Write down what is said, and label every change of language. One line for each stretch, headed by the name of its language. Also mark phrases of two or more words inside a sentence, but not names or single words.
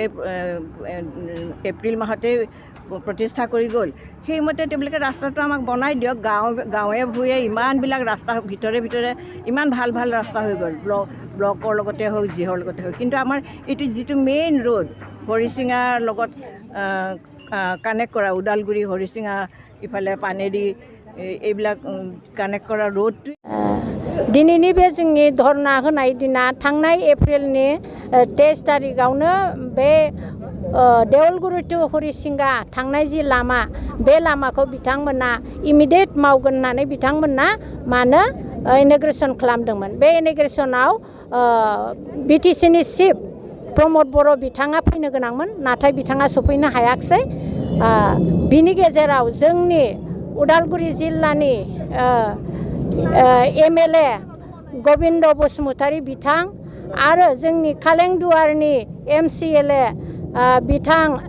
Assamese: এপ্ৰিল মাহতে প্ৰতিষ্ঠা কৰি গ'ল সেইমতে তেওঁবিলাকে ৰাস্তাটো আমাক বনাই দিয়ক গাঁৱে ভূঞে ইমানবিলাক ৰাস্তা ভিতৰে ইমান ভাল ৰাস্তা হৈ গ'ল ব্লকৰ লগতে হওক যিহৰ লগতে হওক কিন্তু আমাৰ এইটো যিটো মেইন ৰোড হৰিচিঙাৰ লগত কানেক্ট কৰা ওদালগুৰি হৰিচিঙা ইফালে পানেৰি এইবিলাক কানেক্ট কৰা ৰোডটো
Bodo: दिनैनि बे जोंनि धरना होनाय दिना थांनाय एप्रिलनि 23 तारिखआवनो बे देवलगुरि टु हरिसिंगा थांनाय जि लामा बे लामाखौ बिथांमोना इमिडियेट मावगोन होननानै बिथांमोना मानो इन'ग्रेसन खालामदोंमोन बे इन'ग्रेसनाव बिटिसिनि चिफ प्रमद बर' बिथाङा फैनो गोनांमोन नाथाय बिथाङा सफैनो हायाखिसै बिनि गेजेराव जोंनि उदालगुरि जिल्लानि MLA गबिन्द बसुमतारी बिथां आरो जोंनि कालेंदुवारनि MCLA बिथां